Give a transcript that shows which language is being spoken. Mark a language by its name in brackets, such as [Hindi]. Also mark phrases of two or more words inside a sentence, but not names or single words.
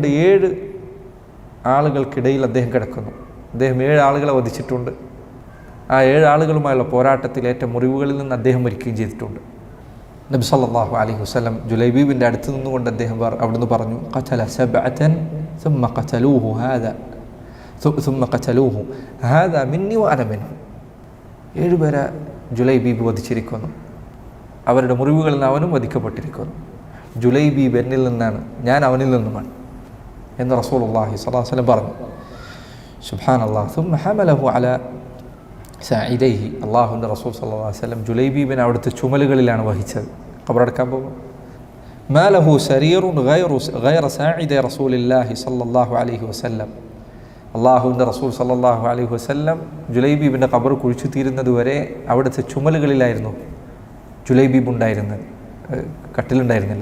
[Malayalam] 7 ആളുകൾക്കിടയിൽ അദ്ദേഹം കിടക്കുന്നു. അദ്ദേഹം 7 ആളുകളെ വധിച്ചിട്ടുണ്ട്. ആ 7 ആളുകളുമായുള്ള പോരാട്ടത്തിൽ ഏറ്റ മുറിവുകളിൽ നിന്ന് അദ്ദേഹം മരിക്കുകയും ചെയ്തിട്ടുണ്ട്. നബി [Arabic] صلى الله عليه وسلم [Malayalam] ജുലൈബീബിൻ്റെ അടുത്ത് നിന്നുകൊണ്ട് അദ്ദേഹം അവിടുന്ന് പറഞ്ഞു, [Arabic] قتل سبعة ثم قتلوه هذا ثم قتلوه هذا مني وانا منه. [Malayalam] 7 പേരെ ജുലൈബീബ് വധിച്ചിരിക്കുന്നു. അവരുടെ മുറിവുകളിൽ നിന്ന് അവനും വധിക്കപ്പെട്ടിരിക്കുന്നു. ജുലൈബീബ് എന്നിൽ നിന്നാണ്, ഞാൻ അവനിൽ നിന്നുമാണ് എന്ന് [Arabic] رسول الله صلى الله عليه وسلم [Malayalam] പറഞ്ഞു. സുബ്ഹാനല്ലാഹ്. [Arabic] ثم حمله على ساعديه, [Malayalam] അല്ലാഹുവിൻ്റെ റസൂൽ [Arabic] صلى الله عليه وسلم [Malayalam] ജുലൈബീബിനെ അവിടുത്തെ ചുമലുകളിലാണ് വഹിച്ചത്. ഖബറടക്കാൻ പോകും. [Arabic] ما له سرير غير ساعدي رسول الله صلى الله عليه وسلم, [Malayalam] അല്ലാഹുവിൻ്റെ റസൂൽ [Arabic] صلى الله عليه وسلم [Malayalam] ജുലൈബീബിൻ്റെ ഖബർ കുഴിച്ചു തീരുന്നത് വരെ അവിടുത്തെ ചുമലുകളിലായിരുന്നു ജുലൈബീബ് ഉണ്ടായിരുന്നത്, കട്ടിലുണ്ടായിരുന്നില്ല.